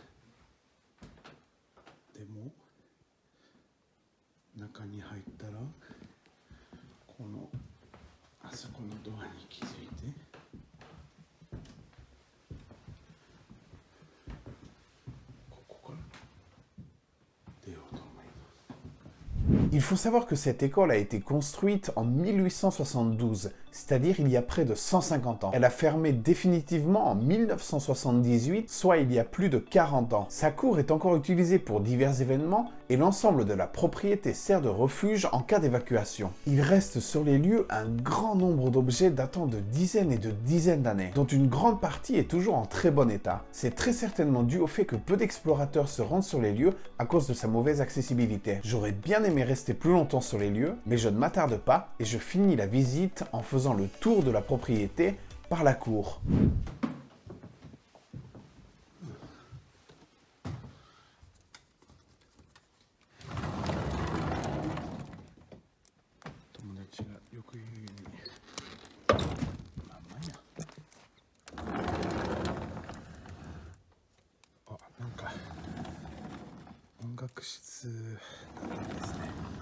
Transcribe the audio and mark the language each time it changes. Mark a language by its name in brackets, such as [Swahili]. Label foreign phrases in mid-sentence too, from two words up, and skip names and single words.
[Japanese] でも中に入ったらこのあそこのドアに気づいて、ここから出ようと思います。 [French] Il faut savoir que cette école a été construite en 1872, c'est-à-dire il y a près de 150 ans. Elle a fermé définitivement en 1978, soit il y a plus de 40 ans. Sa cour est encore utilisée pour divers événements et l'ensemble de la propriété sert de refuge en cas d'évacuation. Il reste sur les lieux un grand nombre d'objets datant de dizaines et de dizaines d'années, dont une grande partie est toujours en très bon état. C'est très certainement dû au fait que peu d'explorateurs se rendent sur les lieux à cause de sa mauvaise accessibilité. J'aurais bien aimé rester plus longtemps sur les lieux, mais je ne m'attarde pas et je finis la visite en faisant le tour de la propriété par la cour. [Japanese] 友達がよく言うように、まあまあや。あ、なんか音楽室なんですね。